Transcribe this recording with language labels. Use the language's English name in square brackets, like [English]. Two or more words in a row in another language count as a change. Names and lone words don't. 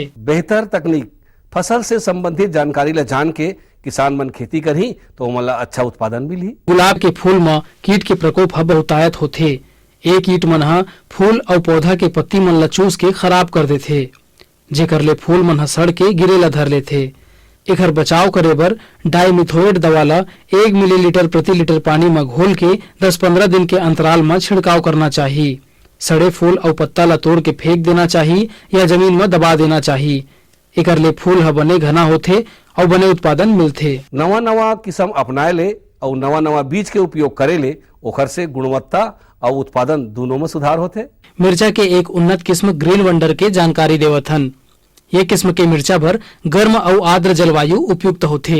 [Chhattisgarhi] बेहतर तकनीक, फसल से संबंधित जानकारी ला जान के किसान मन खेती करही तो मला अच्छा उत्पादन मिलही। गुलाब के फूल में कीट के प्रकोप ह बहुतायत होथे। ए कीट मन ह फूल और पौधा के पत्ती मन ला चूस के खराब कर देथे, जेकर ले फूल मन ह सड़ के गिरे ला धर लेथे। एकर बचाव करे बर डाइमिथोएट दवा ला 1 मिलीलीटर प्रति लीटर पानी में घोल के 10-15 दिन के अंतराल में छिड़काव करना चाहिए। सड़े फूल और पत्ता ला तोड़ के फेंक देना चाहिए या जमीन में दबा देना चाहिए। एकर ले फूल ह बने घना होथे और बने उत्पादन मिलथे। नवा नवा किस्म अपनाए ले और नवा नवा बीज के उपयोग करे ले ओकर से गुणवत्ता और उत्पादन दोनों में सुधार होथे। मिर्चा के एक उन्नत किस्म ग्रीन वंडर के जानकारी देवथन। ये किस्म के मिर्चा भर गर्म और आर्द्र जलवायु उपयुक्त होथे।